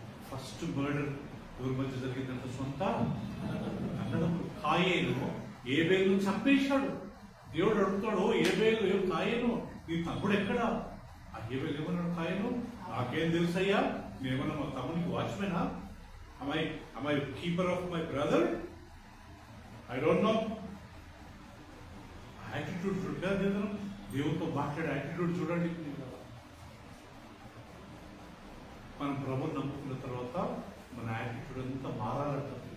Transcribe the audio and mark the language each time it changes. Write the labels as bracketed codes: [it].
[te] First murder ఎవరి మధ్య జరిగిందంట? సొంత అన్నదమ్ములు. కాయేను ఏబేలు చంపేశాడు. దేవుడు అడుగుతాడు, ఏబేలు కాయేను నీ తమ్ముడు ఎక్కడా? ఆ ఏబేలు ఏమన్నాడు? కాయేను నాకేం తెలుసయ్యా, నేనేమన్నా మా తమ్మునికి వాచ్మెనా? [en] am I keeper of my brother? I don't know. [te] Attitude చూడాలి, దేవుడితో మాట్లాడే యాటిట్యూడ్ చూడండి. మనం ప్రభుని నమ్ముకున్న తర్వాత మన యాటిట్యూడ్ అంతా మారాలంట.